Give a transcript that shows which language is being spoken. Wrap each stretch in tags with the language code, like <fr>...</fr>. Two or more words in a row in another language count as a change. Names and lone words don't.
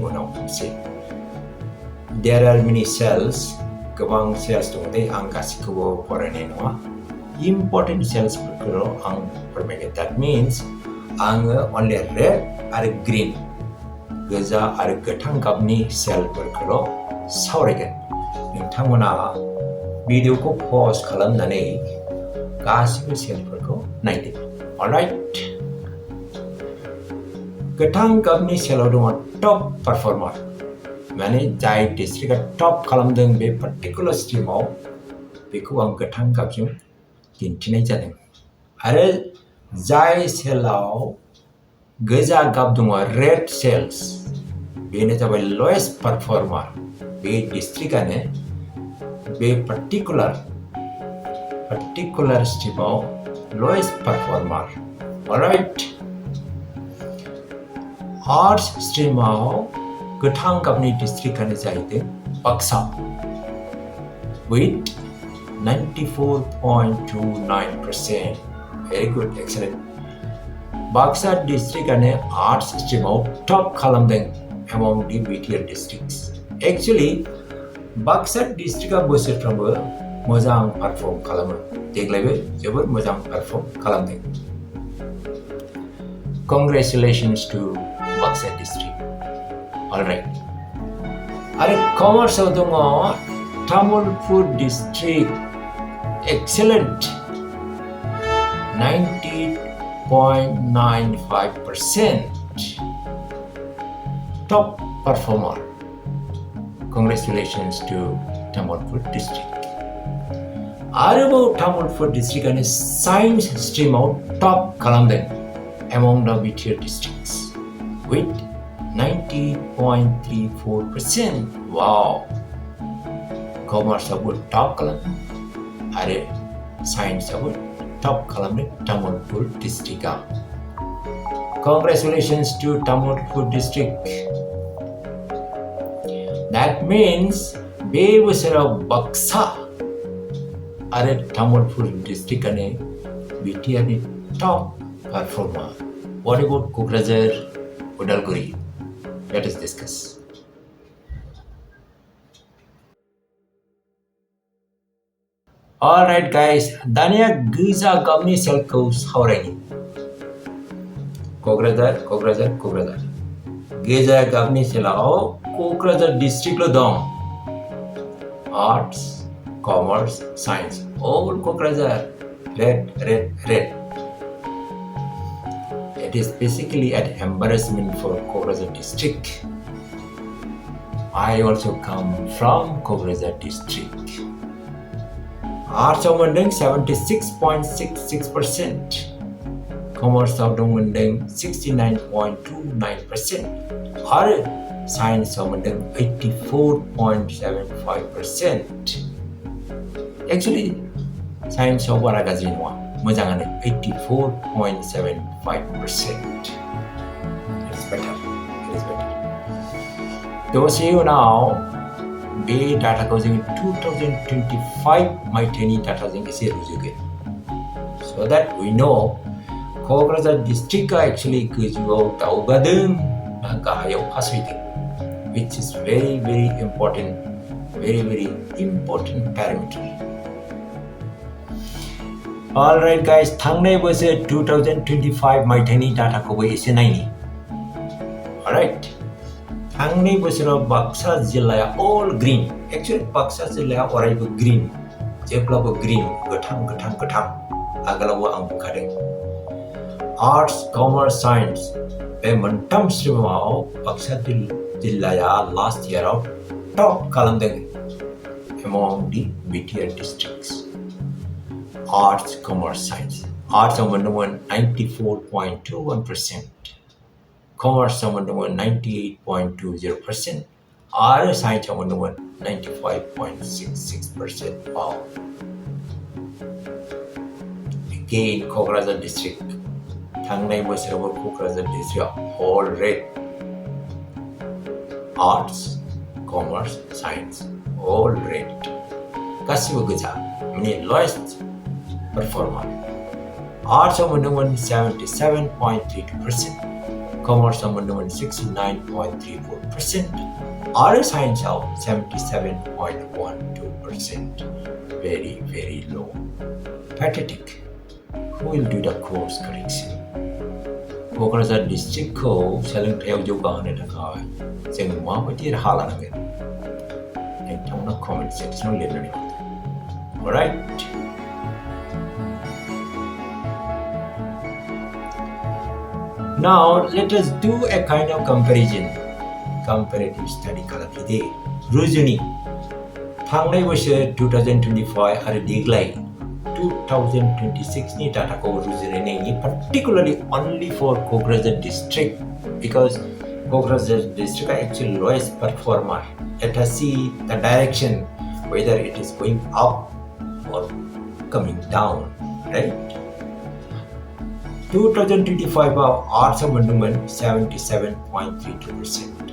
<brx>उनाव मोनसे</brx> <en>There are many cells</en> <brx>गोबां सेल्स दं दे आं गासैखौबो फरायनाय नङा</brx> <en>Important cells</en> <brx>फोरखौ आं फोरमायगोन</brx> <en>That means</en> <brx>आङो</brx> <en>only red</en> <brx>आरो green गोजा आरो गोथां गाबनि सेलफोरखौ सावरायगोन नोंथांमोना भिडिअखौ पज खालामनानै गासिबो सेलफोरखौ नायदो अलराइट गोथां गाबनि सेलाव दङ</brx> <en>top performer</en> <brx>माने जाय डिस्ट्रिक्टआ टप खालामदों बे पार्टिकुलार स्ट्रिमाव बेखौ आं गोथां गाबजों दिन्थिनाय जादों आरो जाय सेलाव गोजा गाब दङ</brx> <en>red cells</en> <brx>बेनो जाबाय</brx> <en>lowest performer</en> <brx>बे डिस्ट्रिक्टआनो बे</brx> <en>particular stream of lowest performer.</en> <brx>Alright.</brx> <en>Arts stream of</en> <brx>गोथां गाबनि डिस्ट्रिक्टआनो जाहैदों बाक्सा with 94.29%.</brx> <en>Very good, excellent.</en> <brx>बाक्सा डिस्ट्रिक्टआनो आर्ट्स स्ट्रिमाव टप खालामदों</brx> <en>among the BTR districts.</en> <brx>Actually बाक्सा डिस्ट्रिक्टआ बोसोरफ्रोमबो मोजां पारफर्म खालामो देग्लायबो जोबोद मोजां पारफर्म खालामदों</brx> <en>Congratulations to बाक्सा डिस्ट्रिक्ट Alright</en> <brx>आरो कमार्सआव दङ</brx> <en>तामुलपुर डिस्ट्रिक्ट Excellent 90.95% Top performer Congratulations to Tamilpur district.</en> <brx>आरोबाव Tamilpur district आनो</brx> <en>science stream</en> <brx>आव top खालामदों</brx> <en>among the BTR districts</en> <brx>with 90.34%. Wow! Commerce आबो top खालामदों आरो science आबो top खालामदों Tamilpur district आ.</brx> <en>Congratulations to Tamilpur district. That means</en> <brx>बे बोसोराव बाक्सा आरो तामुलपुर डिस्ट्रिक्टआनो BTRनि</brx> <en>top performer What about Kokrajhar, Udalguri? Let us discuss. Alright guys,</en> <brx>दानिया गोजा गाबनि सेलखौ सावरायनि Kokrajhar गोजा गाबनि सेलाव Kokrajhar district dong</brx> <en>arts commerce science all Kokrajhar red it is basically an embarrassment for Kokrajhar district I also come from Kokrajhar district arts of Munding 76.66% commerce of Munding 69.29% और science of 84.75%. Actually, science of</en> <brx>बारा गाज्रि नङा मोजाङानो 84.75%.</brx> <en>It's better.</en> <brx>दसे उनाव बे डाटाखौ जों 2025 मायथाइनि डाटाजों एसे रुजुगोन.</brx> <en>So that we know Kokrajhar districtआ actually</en> <brx>गोजौआव दावगादों ना गाहायाव फासयदों</brx> <en>which is very important, very important parameter. Alright guys,</en> <brx>थांनाय बोसोर 2025 मायथाइनि डाटाखौबो एसे नायनि. Alright, थांनाय बोसोराव बाक्सा जिल्लाया</brx> <en>all green.</en> <brx>Actually बाक्सा जिल्लाया अरायबो green, जेब्लाबो green, गोथां. आगोलावबो आं बुंखादों.</brx> <en>Arts, Commerce, Science</en> <brx>बे मोनथाम स्ट्रिमाव बाक्सा जिल्लाया</brx> <en>last year</en> <brx>आव top खालामदों</brx> <en>among the BTR districts. Arts, Commerce, Science. Arts मोनदोंमोन 94.21%.</en> <brx>Commerce मोनदोंमोन 98.20%. आरो Science मोनदोंमोन 95.66%. Wow.</brx> <en>Again, Kokrajhar district.</en> <brx>थांनाय बोसोरावबो क'क्राझार डिस्ट्रिक्टआव</brx> <en>all red. Arts, Commerce, Science, all red.</en> <brx>गासिबो गोजा. माने</brx> <en>lowest performer.</en> <brx>Arts मोनदोंमोन 77.32%. Commerce मोनदोंमन 69.34%. आरो Science 77.12%.</brx> <en>Very low. Pathetic. Who will do the course correction?</en> <brx>क'क्राझार डिस्ट्रिक्टखौ सोलोंथायाव जौगाहोनो थाखाय जों माबायदि राहा लानांगोन? नोंथांमोना कमेन्ट सेक्सनाव लिरनानै हरदो.</brx> <en>Alright. Now let us do a kind of comparison. Comparative study</en> <brx>खालामनि. रुजुनि. थांनाय बोसोर 2025 आरो देग्लाय 2026 ni dataखौ रुजुनायनि</brx> <en>particularly only for Kokrajhar district, because Kokrajhar district is actually lowest performer. Let us see the direction, whether it is going up or coming down, right?</en> <brx>2025 arts मोनदोंमोन 77.32%.</brx>